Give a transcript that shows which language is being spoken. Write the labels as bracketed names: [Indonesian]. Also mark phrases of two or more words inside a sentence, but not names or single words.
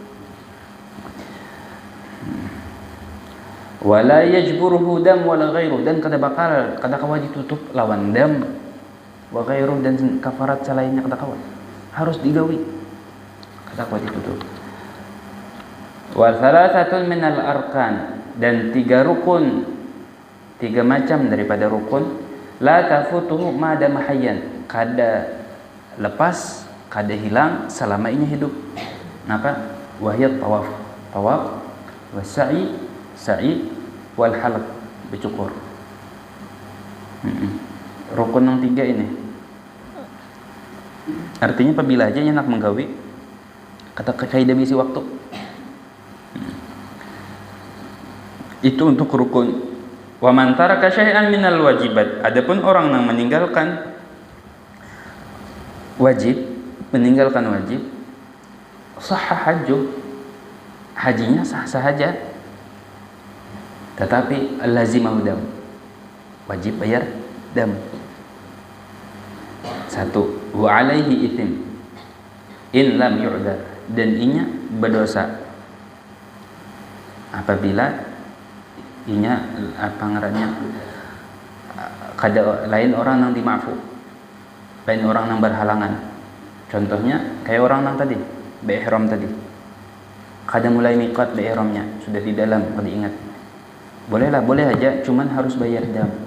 [Arabic] ولا يجبره دم ولا غيره, [Banjar] dan kada bakal, kada kawa ditutup lawan [Arabic] دم وغيره, [Banjar] dan kafarat selainnya kada kawa, harus digawi, kada kawa ditutup. [Arabic] وثلاثة من الأركان, [Banjar] dan 3 rukun, 3 macam daripada rukun, [Arabic] لا تفوته ما دام حيا, [Banjar] kada lepas, kada hilang selama ini hidup. [Arabic] Napa? وهي الطواف والسعي والحلق, bercukur. [Banjar] Rukun yang 3 ini, artinya apabila aja nak menggawi, kata kaidah misi waktu, itu untuk rukun. [Arabic] ومن ترك شيئا من الواجبات, [Banjar] adapun orang yang meninggalkan wajib, [Arabic] صح حجه, [Banjar] hajinya sah saja, tetapi [Arabic] لزمه دم, [Banjar] wajib bayar dam. 1, [Arabic] وعليه إثم إن لم يعذر, [Banjar] dan inya berdosa apabila inya apa ngarannya kada lain orang yang dimaafu, lain orang yang berhalangan. Contohnya kayak orang yang tadi beihram tadi, kada mulai miqat beihramnya sudah di dalam, kada ingat, boleh aja, cuman harus bayar dam.